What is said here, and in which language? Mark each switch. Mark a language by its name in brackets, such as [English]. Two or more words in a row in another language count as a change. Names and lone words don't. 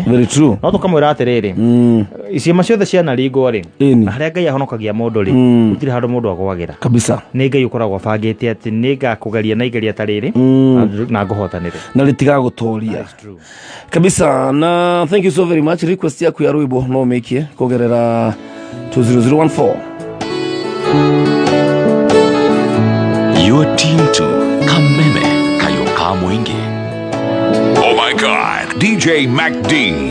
[English] very true [Kikuyu] no tukamwira atiriri iciema ciothe ciana ringo ri haria Ngai ahonokagia mundu ri gutire handu mundu agwagira kabisa ni Ngai ukoragwo bangite ati ni ngakugeria na igeria tariri na nguhotanire na ritiga gutoria kabisa na [English] thank you so very much. [Kikuyu] Request yaku ya rwimbo no mekie kugerera 20014 [English] You're tuned to Kameme Kayoka Mwingi. Oh my God, DJ MacD.